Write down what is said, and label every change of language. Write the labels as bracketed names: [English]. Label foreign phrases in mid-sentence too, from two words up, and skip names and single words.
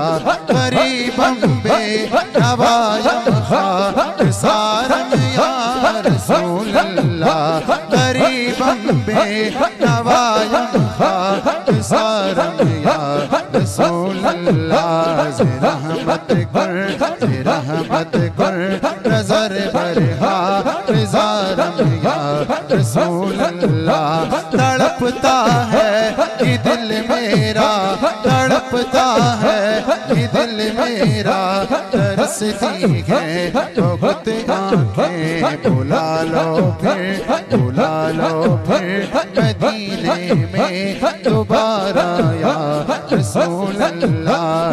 [Persian] غریبم بی نوایم خاکسارم [Arabic] يا رسول الله. [Persian] غریبم بی نوایم خاکسارم [Arabic] يا رسول الله. [Persian] ز رحمت کن نظر بر حال زارم [Arabic] يا رسول الله. [Urdu] تڑپتا ہے کہ دل میرا، تڑپتا ہے کہ دل میرا، ترستی ہے بہت آنکھیں. بلا لو پھر مدینے میں دوبارہ [Arabic] يا رسول الله.